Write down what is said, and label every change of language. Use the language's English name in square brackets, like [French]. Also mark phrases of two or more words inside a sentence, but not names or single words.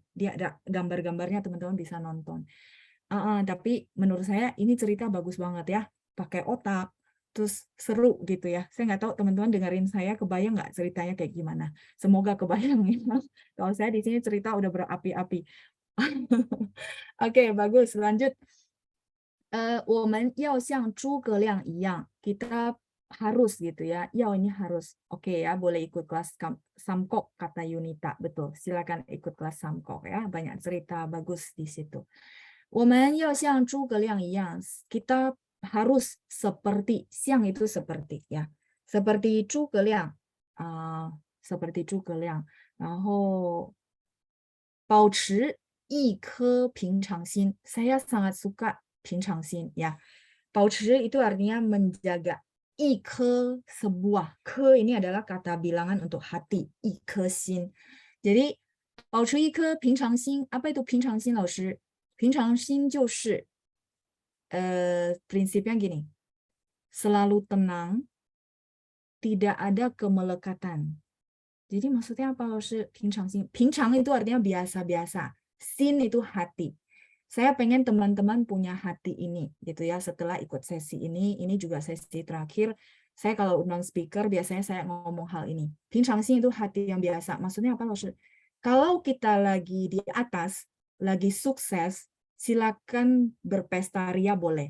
[Indonesian] Dia ada gambar-gambarnya, teman-teman bisa nonton. Tapi menurut saya ini cerita bagus banget ya, pakai otak, terus seru gitu ya. Saya nggak tahu teman-teman dengerin saya kebayang nggak ceritanya kayak gimana. Semoga kebayang ya. Kalau saya di sini cerita udah berapi-api. Oke, bagus. Lanjut. [Chinese] 我们要像诸葛亮一样, [Indonesian] kita harus gitu ya. Yao ini harus. Oke ya, boleh ikut kelas Samkok kata Yunita. Betul. Silakan ikut kelas Samkok ya. Banyak cerita bagus di situ. [Chinese] 我们要像诸葛亮一样, [Indonesian] kita harus seperti, siang itu seperti ya. Seperti 诸葛亮, seperti 诸葛亮. [Chinese] 然后保持一颗平常心. [Indonesian] Saya sangat suka 平常心 ya. 保持 itu artinya menjaga. 一颗 sebuah. Ke ini adalah kata bilangan untuk hati. [Chinese] 一颗心. Jadi 保持一颗平常心. [Indonesian] Apa itu [Chinese] 平常心老师? 平常心就是 [Indonesian] prinsipnya gini. Selalu tenang, tidak ada kemelekatan. Jadi maksudnya apa laushe? 平常心. 平常 itu artinya biasa-biasa. Sin itu hati. Saya pengen teman-teman punya hati ini gitu ya. Setelah ikut sesi ini juga sesi terakhir. Saya kalau undang speaker biasanya saya ngomong hal ini. 平常心 itu hati yang biasa. Maksudnya apa laushe? Kalau kita lagi di atas, lagi sukses, silakan berpesta ria boleh.